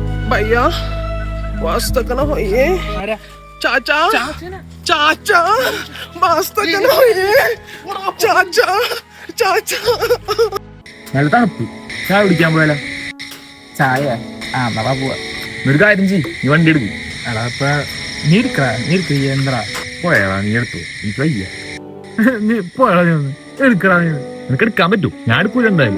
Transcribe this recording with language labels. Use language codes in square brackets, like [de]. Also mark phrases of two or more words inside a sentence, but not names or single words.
[ml] भैया वास्ता कना होइए चाचा चाचा वास्ता कना होइए चाचा चाचा നല്ല തണുപ്പ്. ചായ കുടിക്കാൻ പോയാലോ? ചായ എന്നാ പോവാ. ഒരു കാര്യം ചെയ്യ്, നീ വണ്ടി എടുക്കും. എടാ ഇപ്പൊ നീ എടുക്ക എന്താ പോയാ നീ എടുത്തു, എനിക്ക് വയ്യ. നീ പോയാ നീ ഒന്ന് എടുക്കടാ. നീ നിനക്ക് എടുക്കാൻ പറ്റും, ഞാൻ എടുക്കൂല എന്തായാലും.